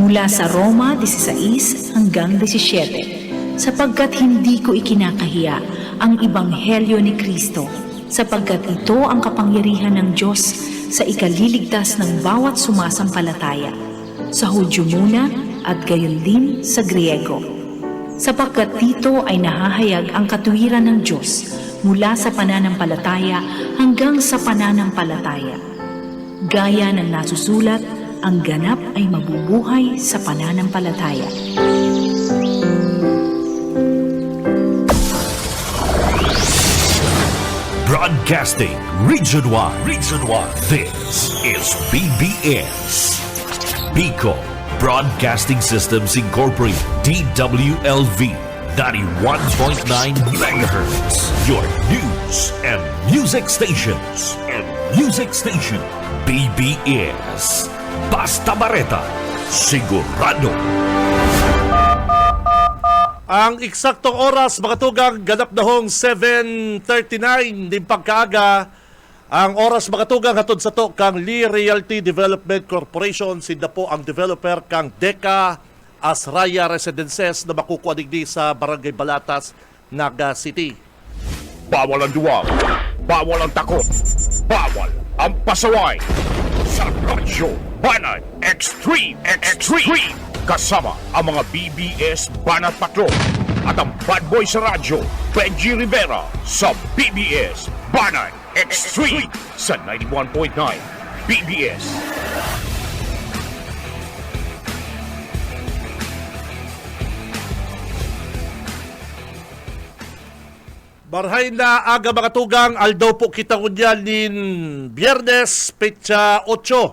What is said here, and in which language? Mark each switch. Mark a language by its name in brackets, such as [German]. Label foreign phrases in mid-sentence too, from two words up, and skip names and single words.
[Filipino] sa Roma 16 hanggang 17, sapagkat hindi ko ikinakahiya ang ebanghelyo ni Kristo, sapagkat ito ang kapangyarihan ng Diyos sa ikaliligtas ng bawat sumasampalataya, sa Hudyo muna at gayon din sa Griego. Sapagkat dito ay nahahayag ang katuwiran ng Diyos mula sa pananampalataya hanggang sa pananampalataya. Gaya ng nasusulat, ang ganap ay mabubuhay sa pananampalataya. [English] Broadcasting Region 1. This is BBS. Bicol Broadcasting Systems Incorporated. DWLV 91.9 MHz. Your news and music stations. [Bikol] BBS. Basta Bareta. Sigurado. Ang eksaktong oras, mga tugang, ganap na hong 7:39 din pagkaaga. Ang oras, mga tugang, hatod sa to kang Lee Realty Development Corporation. Sinda po ang developer kang Deca Asraya Residences na makukuha digdi sa Barangay Balatas, Naga City. [Filipino] Bawal ang duwag, bawal ang takot, bawal ang pasaway. Sa Radyo Banat Extreme. Kasama ang mga BBS Banat Patrol at ang [English] bad boy [Filipino] sa radyo, Benji Rivera sa BBS Banat Extreme sa 91.9 BBS. [Bikol] Barhay na aga, mga tugang, aldaw po kita kunyan nin Biyernes, petsa 8.